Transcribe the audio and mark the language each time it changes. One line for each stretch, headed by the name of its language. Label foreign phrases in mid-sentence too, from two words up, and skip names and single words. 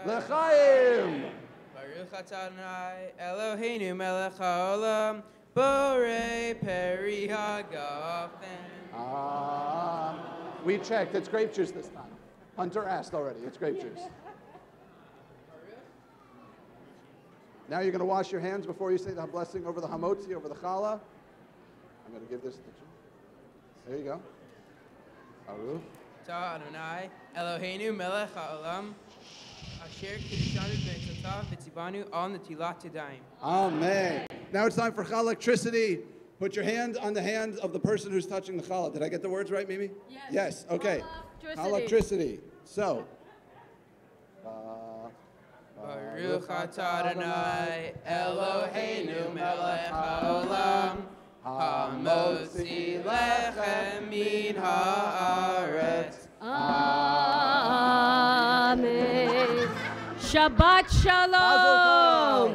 Hebrew: L'chaim ברוך אתה אדוני אלוהינו מלך העולם בורא פרי הגפן.
English: We checked. It's grape juice this time. Hunter asked already. It's grape juice. Now you're going to wash your hands before you say the blessing over the hamotzi, over the challah. I'm going to give this to you. There you go.
Hebrew: Baruch אתה אדוני אלוהינו מלך העולם אשר קידשנו במצוותיו וציוונו על נטילת ידיים.
English: Amen. Now it's time for electricity. Put your hand on the hand of the person who's touching the challah. Did I get the words right, Mimi? Yes. Yes, okay. Electricity. So.
Hebrew: ברוך אתה אדוני אלוהינו מלך העולם המוציא לחם מן הארץ. אמן. שבת שלום.